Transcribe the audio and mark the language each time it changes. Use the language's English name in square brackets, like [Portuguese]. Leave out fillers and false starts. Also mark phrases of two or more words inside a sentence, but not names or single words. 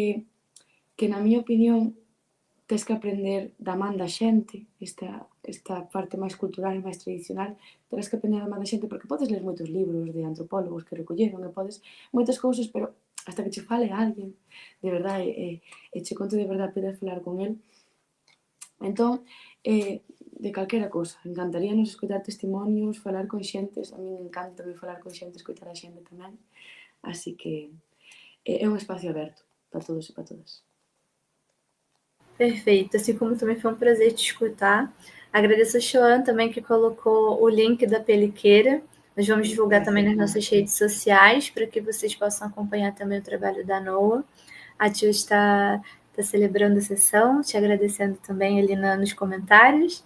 [Galician] que na miña opinión tes que aprender da man da xente, esta parte máis cultural e máis tradicional, terás que aprender da man da xente, porque podes ler moitos libros de antropólogos que recolleron, e podes moitas cousas, pero hasta que che fale alguén, de verdade, e che conte de verdade, poder falar con el. Entón, de calquera cousa, encantaríanos escoitar testimonios, falar con xentes, a min encanta tamén falar con xente, escoitar a xente tamén, así que é un espacio aberto para todos e para todas. [Portuguese] Perfeito, assim como também foi um prazer te escutar. Agradeço a Xoan também, que colocou o link da Peliqueira. Nós vamos divulgar também nas nossas redes sociais, para que vocês possam acompanhar também o trabalho da Noah. A Tio está celebrando a sessão, te agradecendo também ali nos comentários.